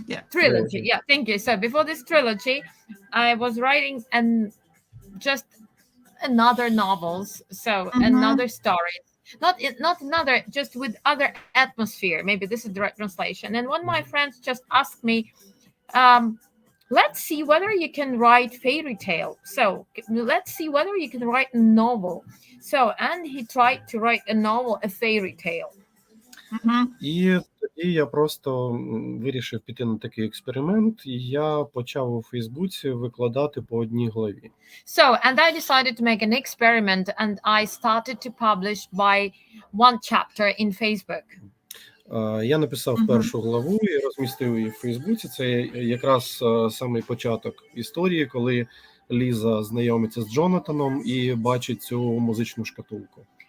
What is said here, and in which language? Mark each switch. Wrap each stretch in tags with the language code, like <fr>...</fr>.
<en>Trilogy. Yeah, thank you. So before this trilogy, I was writing and just another novels, so another stories, not another, just with other atmosphere. Maybe this is the right translation. And one of my friends just asked me, let's see whether you can write fairy tale. So let's see whether you can write a novel. So, and he tried to write a novel, a fairy tale.</en> <uk>І тоді я просто вирішив піти на такий експеримент, і я почав у Фейсбуці викладати по одній главі.</uk> <en>So, and I decided to make an experiment, and I started to publish by one chapter in Facebook.</en> <uk>Я написав першу главу і розмістив її в Фейсбуці. Це якраз самий початок історії, коли Ліза знайомиться з Джонатаном і бачить цю музичну шкатулку.</uk>